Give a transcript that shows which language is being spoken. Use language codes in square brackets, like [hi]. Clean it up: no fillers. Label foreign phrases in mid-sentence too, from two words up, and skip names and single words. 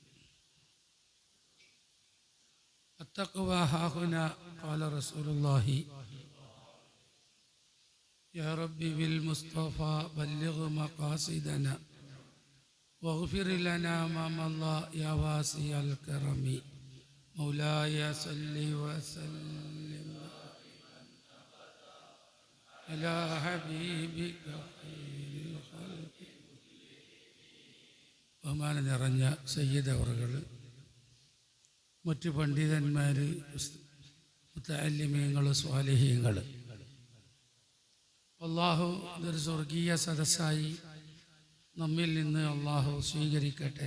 [ar] التقوى ها هنا قال رسول الله يا ربي بالمصطفى بلغ مقاصدنا واغفر لنا ما مضى يا واسع الكرم. مولاي صل وسلم على حبيبك خير الخلق. [ml] ബഹുമാനം നിറഞ്ഞ സയ്യിദ് അവറുകൾ, മറ്റു പണ്ഡിതന്മാർ, മുത്തഅല്ലിമീങ്ങൾ, സ്വാലിഹീങ്ങൾ, അള്ളാഹു ഇതൊരു സ്വർഗീയ സദസ്സായി നമ്മിൽ നിന്ന് അള്ളാഹു സ്വീകരിക്കട്ടെ.